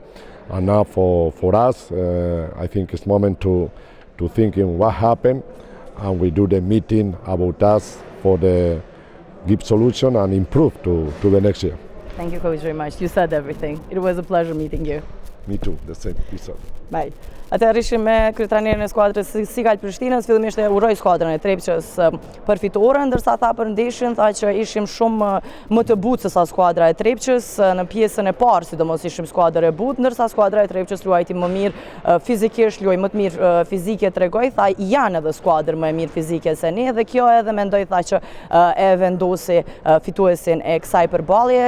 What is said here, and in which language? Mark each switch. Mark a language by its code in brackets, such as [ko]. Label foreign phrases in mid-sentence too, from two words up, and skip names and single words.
[en] And now for us, I think it's moment to thinking what happened, and we do the meeting about us for the give solution and improve to the next year. Thank you, Coach, very much. You said everything. It was a pleasure meeting you. Me too, the same. Peace out. Bye. [sq] Atëherë ishim me kryetrajnerin e skuadrës Sigal Prishtinës, fillimisht e uroj skuadrën e Trepçës për fitore, ndërsa tha për ndeshjen, tha që ishim shumë më të butë se sa skuadra e Trepçës. Në pjesën e parë, sidomos ishim skuadër e butë, ndërsa skuadra e Trepçës luajti më mirë fizikisht, luaj më të mirë fizike, tregoj, tha janë edhe skuadër më e mirë fizike se ne, dhe kjo edhe mendoj tha që e vendosi fituesin e kësaj përballje.